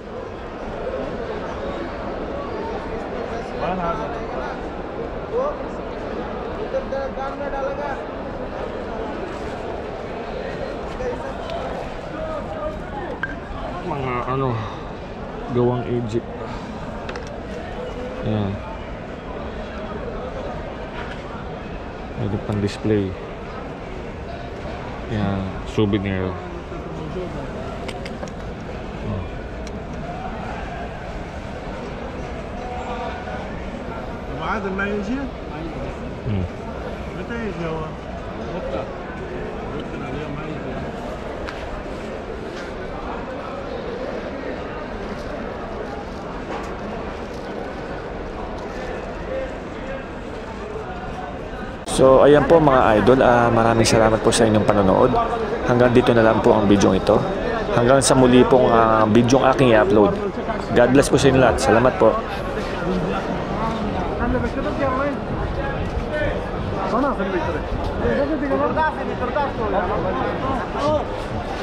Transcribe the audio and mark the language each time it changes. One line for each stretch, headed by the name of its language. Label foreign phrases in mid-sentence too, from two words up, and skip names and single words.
Filipino: Mga ano, gawang Egypt. Ayan. Pwede pang display. Ayan, souvenir.
Arabic: عاد ما يجي متى يجي هو؟ بكره اليوم ما يجي.
Filipino: So ayan po mga idol, maraming salamat po sa inyong panonood. Hanggang dito na lang po ang video ito. Hanggang sa muli pong video ang aking i-upload.
English: God bless
Filipino: po sa inyo lahat. Salamat po.
Arabic: خلاص اللي بيترك